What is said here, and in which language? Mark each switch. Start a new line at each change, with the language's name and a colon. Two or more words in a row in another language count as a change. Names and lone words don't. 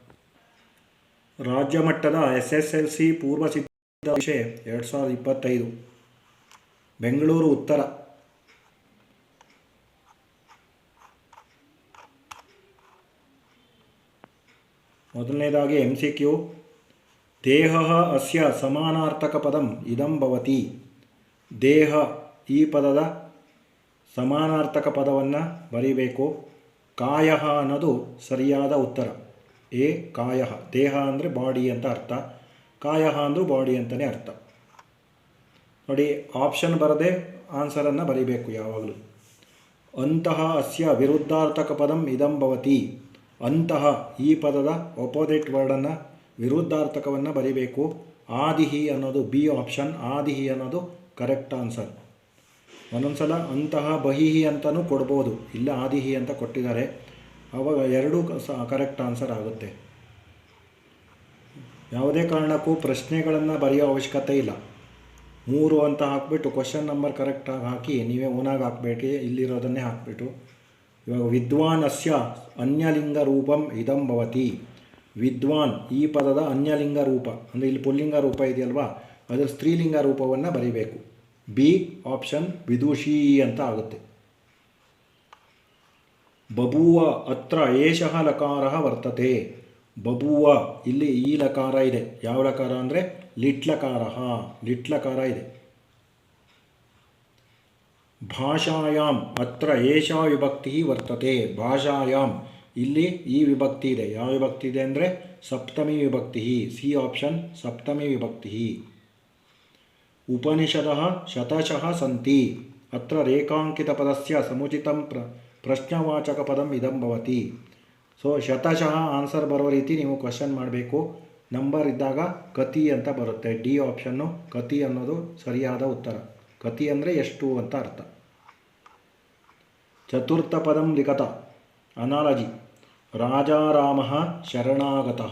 Kannada: ರಾಜ್ಯ ಮಟ್ಟದ SSLC ಪೂರ್ವ ಸಿದ್ಧತಾ ಪರೀಕ್ಷೆ 2025 ಬೆಂಗಳೂರು ಉತ್ತರ. ಮೊದಲನೇದಾಗಿ MCQ.
Sanskrit: ದೇಹ ಅಸ್ಯ ಸಮಾನಾರ್ಥಕ ಪದಂ ಇದಂ ಭವತಿ.
Kannada: ದೇಹ ಈ ಪದದ ಸಮಾನಾರ್ಥಕ ಪದವನ್ನು ಬರೀಬೇಕು. ಕಾಯ ಅನ್ನೋದು ಸರಿಯಾದ ಉತ್ತರ. ಕಾಯ. ದೇಹ ಅಂದರೆ ಬಾಡಿ ಅಂತ ಅರ್ಥ, ಕಾಯ ಅಂದರೂ ಬಾಡಿ ಅಂತಲೇ ಅರ್ಥ. ನೋಡಿ, ಆಪ್ಷನ್ ಬರದೆ ಆನ್ಸರನ್ನು ಬರೀಬೇಕು ಯಾವಾಗಲೂ.
Sanskrit: ಅಂತಹ ಅಸ್ಯ ವಿರುದ್ಧಾರ್ಥಕ ಪದಂ ಇದಂ ಭವತಿ.
Kannada: ಅಂತಹ ಈ ಪದದ
English: opposite word
Kannada: ವಿರುದ್ಧಾರ್ಥಕವನ್ನು ಬರೀಬೇಕು. ಆದಿಹಿ ಅನ್ನೋದು
English: B option.
Kannada: ಆದಿಹಿ ಅನ್ನೋದು
English: correct answer.
Kannada: ಒಂದೊಂದು ಸಲ ಅಂತಹ ಬಹಿಹಿ ಅಂತಲೂ ಕೊಡ್ಬೋದು, ಇಲ್ಲ ಆದಿಹಿ ಅಂತ ಕೊಟ್ಟಿದ್ದಾರೆ, ಆವಾಗ ಎರಡೂ
English: correct answer
Kannada: ಆಗುತ್ತೆ. ಯಾವುದೇ ಕಾರಣಕ್ಕೂ ಪ್ರಶ್ನೆಗಳನ್ನು ಬರೆಯೋ ಅವಶ್ಯಕತೆ ಇಲ್ಲ. 3 ಅಂತ ಹಾಕ್ಬಿಟ್ಟು
English: question number
Kannada: ಕರೆಕ್ಟಾಗಿ ಹಾಕಿ ನೀವೇ ಓನಾಗಿ ಹಾಕಬೇಡಿ, ಇಲ್ಲಿರೋದನ್ನೇ ಹಾಕ್ಬಿಟ್ಟು.
Sanskrit: ಇವಾಗ ವಿದ್ವಾನ್ ಅಸ್ಯ ಅನ್ಯಲಿಂಗ ರೂಪಂ ಇದಂ ಭವತಿ.
Kannada: ವಿದ್ವಾನ್ ಈ ಪದದ ಅನ್ಯಲಿಂಗ ರೂಪ ಅಂದರೆ ಇಲ್ಲಿ ಪುಲ್ಲಿಂಗ ರೂಪ ಇದೆಯಲ್ವಾ, ಅದರ ಸ್ತ್ರೀಲಿಂಗ ರೂಪವನ್ನು ಬರೀಬೇಕು.
English: B option
Kannada: ವಿದುಷಿ ಅಂತ ಆಗುತ್ತೆ.
Sanskrit: ಬಭೂವ ಅತ್ರ ಏಷಃ ಲಕಾರಃ ವರ್ತತೆ.
Kannada: ಬಭೂವ ಇಲ್ಲಿ ಈ ಲಕಾರ ಇದೆ. ಯಾವ ಲಕಾರ ಅಂದರೆ ಲಿಟ್ಲಕಾರ. ಲಿಟ್ಲಕಾರ ಇದೆ.
Sanskrit: ಭಾಷಾಯಾಮ್ ಅತ್ರ ಏಷಾ ವಿಭಕ್ತಿ ವರ್ತತೆ.
Kannada: ಭಾಷಾಯಾಮ್ ಇಲ್ಲಿ ಈ ವಿಭಕ್ತಿ ಇದೆ. ಯಾವ ವಿಭಕ್ತಿ ಇದೆ ಅಂದರೆ ಸಪ್ತಮಿ ವಿಭಕ್ತಿ.
English: C option
Kannada: ಸಪ್ತಮಿ ವಿಭಕ್ತಿ.
Sanskrit: ಉಪನಿಷದಃ ಶತಶಃ ಸಂತಿ. ಅತ್ರ ರೇಖಾಂಕಿತ ಪದಸ್ಯ ಸಮುಚಿತಂ ಪ್ರಶ್ನವಾಚಕ ಪದಂ ಇದಂ ಭವತಿ.
Kannada: ಸೊ ಶತಶಃ ಆನ್ಸರ್ ಬರೋ ರೀತಿ ನೀವು ಕ್ವಶನ್ ಮಾಡಬೇಕು. ನಂಬರ್ ಇದ್ದಾಗ ಕತಿ ಅಂತ ಬರುತ್ತೆ.
English: D option
Kannada: ಕತಿ ಅನ್ನೋದು ಸರಿಯಾದ ಉತ್ತರ. ಕತಿ ಅಂದರೆ ಎಷ್ಟು ಅಂತ ಅರ್ಥ.
Sanskrit: ಚತುರ್ಥ ಪದಂ ಲಿಖತ. ಅನಾಲಜಿ. ರಾಜಾರಾಮ ಶರಣಾಗತಃ.